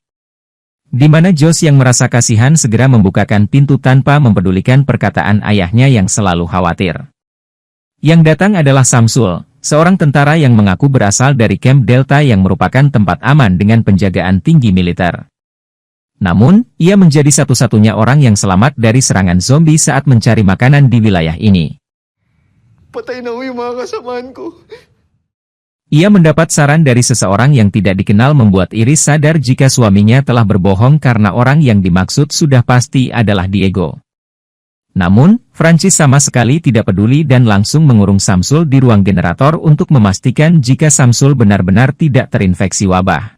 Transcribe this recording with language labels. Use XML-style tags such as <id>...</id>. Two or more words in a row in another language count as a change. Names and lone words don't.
<id>Di mana Josh yang merasa kasihan segera membukakan pintu tanpa mempedulikan perkataan ayahnya yang selalu khawatir. Yang datang adalah Samsul, seorang tentara yang mengaku berasal dari Camp Delta yang merupakan tempat aman dengan penjagaan tinggi militer. Namun, ia menjadi satu-satunya orang yang selamat dari serangan zombie saat mencari makanan di wilayah ini.</id> <tl>Patay na yung mga kasamaan ko.</tl> <id>Ia mendapat saran dari seseorang yang tidak dikenal membuat Iris sadar jika suaminya telah berbohong karena orang yang dimaksud sudah pasti adalah Diego. Namun, Francis sama sekali tidak peduli dan langsung mengurung Samsul di ruang generator untuk memastikan jika Samsul benar-benar tidak terinfeksi wabah.</id>